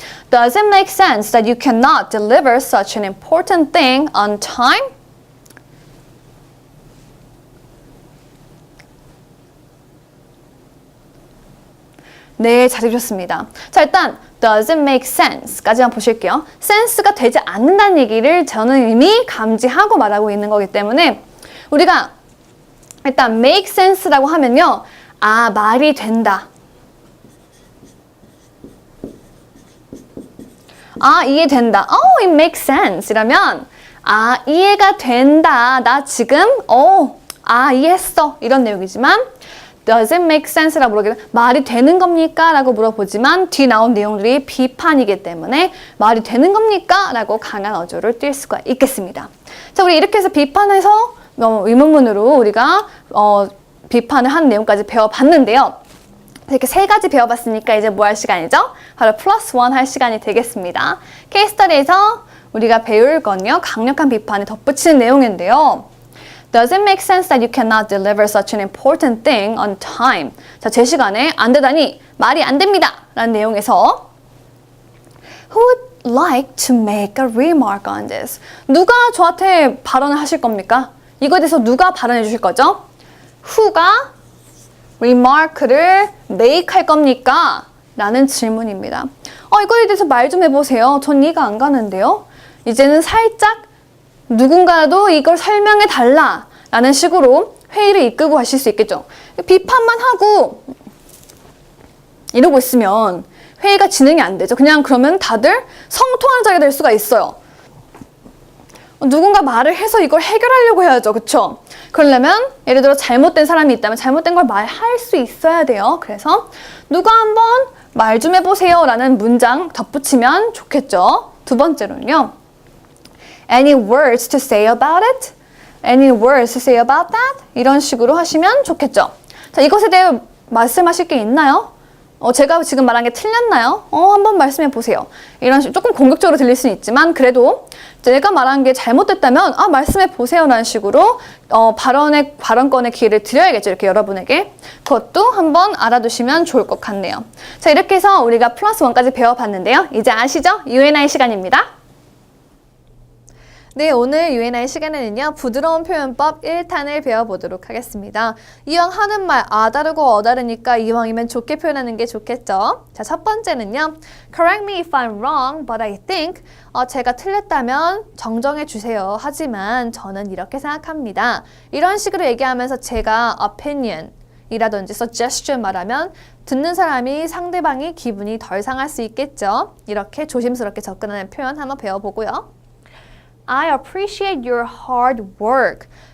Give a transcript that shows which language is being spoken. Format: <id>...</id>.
<en>Does it make sense that you cannot deliver such an important thing on time?</en> <ko>네, 잘해주셨습니다.</ko> <en>자, 일단 Does it make sense?</en> <ko>까지만 보실게요. 센스가 되지 않는다는 얘기를 저는 이미 감지하고 말하고 있는 거기 때문에 우리가 일단 make sense라고 하면요. 아, 말이 된다. 아, 이해된다.</ko> <en>Oh, it makes sense.</en> <ko>이러면 아, 이해가 된다. 나 지금 이해했어. 이런 내용이지만</ko> <en>Does it make sense</en> <ko>라고 물어보면 말이 되는 겁니까? 라고 물어보지만 뒤 나온 내용들이 비판이기 때문에 말이 되는 겁니까? 라고 강한 어조를 띌 수가 있겠습니다. 자, 우리 이렇게 해서 비판해서 의문문으로 우리가 비판을 한 내용까지 배워봤는데요. 이렇게 세 가지 배워봤으니까 이제 뭐 할 시간이죠? 바로 플러스 원 할 시간이 되겠습니다. 케이스 스터디에서 우리가 배울 건요. 강력한 비판에 덧붙이는 내용인데요.</ko> <en>Does it make sense that you cannot deliver such an important thing on time?</en> <ko>자, 제 시간에 안 되다니 말이 안 됩니다. 라는 내용에서</ko> <en>Who would like to make a remark on this?</en> <ko>누가 저한테 발언을 하실 겁니까? 이거에 대해서 누가 발언해 주실 거죠? Who가 remark를 make 할 겁니까? 라는 질문입니다. 이거에 대해서 말 좀 해보세요. 전 이해가 안 가는데요. 이제는 살짝 누군가도 이걸 설명해 달라 라는 식으로 회의를 이끌고 가실 수 있겠죠. 비판만 하고 이러고 있으면 회의가 진행이 안 되죠. 그냥 그러면 다들 성토하는 자리가 될 수가 있어요. 누군가 말을 해서 이걸 해결하려고 해야죠. 그쵸? 그러려면 예를 들어 잘못된 사람이 있다면 잘못된 걸 말할 수 있어야 돼요. 그래서 누가 한번 말 좀 해보세요 라는 문장 덧붙이면 좋겠죠. 두 번째로는요.</ko> <en>Any words to say about it? Any words to say about that?</en> <ko>이런 식으로 하시면 좋겠죠. 자, 이것에 대해 말씀하실 게 있나요? 제가 지금 말한 게 틀렸나요? 한번 말씀해 보세요. 이런 식으로 조금 공격적으로 들릴 수는 있지만 그래도 제가 말한 게 잘못됐다면 말씀해 보세요 라는 식으로 발언권의 기회를 드려야겠죠. 이렇게 여러분에게. 그것도 한번 알아두시면 좋을 것 같네요. 자, 이렇게 해서 우리가 플러스 원까지 배워봤는데요. 이제 아시죠? U&I 시간입니다. 네, 오늘 U&I 시간에는요. 부드러운 표현법 1탄을 배워보도록 하겠습니다. 이왕 하는 말 다르고 다르니까 이왕이면 좋게 표현하는 게 좋겠죠. 자, 첫 번째는요.</ko> <en>Correct me if I'm wrong, but I think.</en> <ko>제가 틀렸다면 정정해 주세요. 하지만 저는 이렇게 생각합니다. 이런 식으로 얘기하면서 제가 opinion 이라든지 suggestion 말하면 듣는 사람이 상대방이 기분이 덜 상할 수 있겠죠. 이렇게 조심스럽게 접근하는 표현 한번 배워보고요.</ko> <en>I appreciate your hard work.</en>